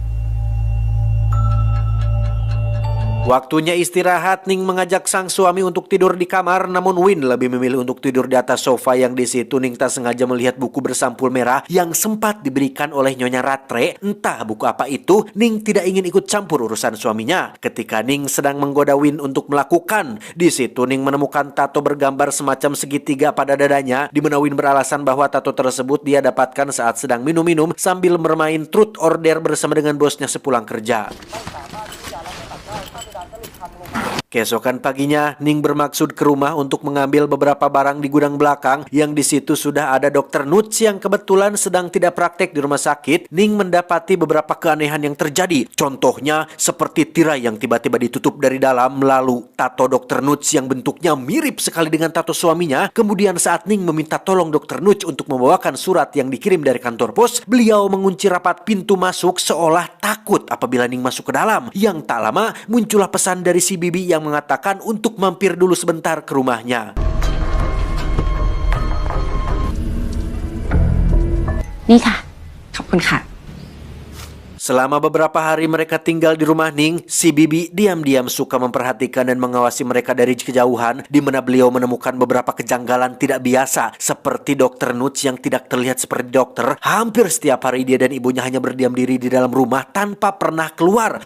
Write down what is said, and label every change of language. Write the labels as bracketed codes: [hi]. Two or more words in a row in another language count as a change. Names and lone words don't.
[id] Waktunya istirahat, Ning mengajak sang suami untuk tidur di kamar, namun Win lebih memilih untuk tidur di atas sofa yang di situ Ning tak sengaja melihat buku bersampul merah yang sempat diberikan oleh Nyonya Ratre. Entah buku apa itu, Ning tidak ingin ikut campur urusan suaminya. Ketika Ning sedang menggoda Win untuk melakukan, di situ Ning menemukan tato bergambar semacam segitiga pada dadanya, di mana Win beralasan bahwa tato tersebut dia dapatkan saat sedang minum-minum sambil bermain [en] truth or dare [id] bersama dengan bosnya sepulang kerja. Keesokan paginya, Ning bermaksud ke rumah untuk mengambil beberapa barang di gudang belakang yang di situ sudah ada Dr. Nuts yang kebetulan sedang tidak praktek di rumah sakit. Ning mendapati beberapa keanehan yang terjadi. Contohnya seperti tirai yang tiba-tiba ditutup dari dalam, lalu tato Dr. Nuts yang bentuknya mirip sekali dengan tato suaminya. Kemudian saat Ning meminta tolong Dr. Nuts untuk membawakan surat yang dikirim dari kantor pos, beliau mengunci rapat pintu masuk seolah takut apabila Ning masuk ke dalam. Yang tak lama muncullah pesan dari si bibi yang mengatakan untuk mampir dulu sebentar ke rumahnya. [th] นี่ค่ะ ขอบคุณค่ะ [id] Selama beberapa hari mereka tinggal di rumah Ning, si Bibi diam-diam suka memperhatikan dan mengawasi mereka dari kejauhan, di mana beliau menemukan beberapa kejanggalan tidak biasa, seperti Dokter Nuts yang tidak terlihat seperti dokter. Hampir setiap hari dia dan ibunya hanya berdiam diri di dalam rumah tanpa pernah keluar.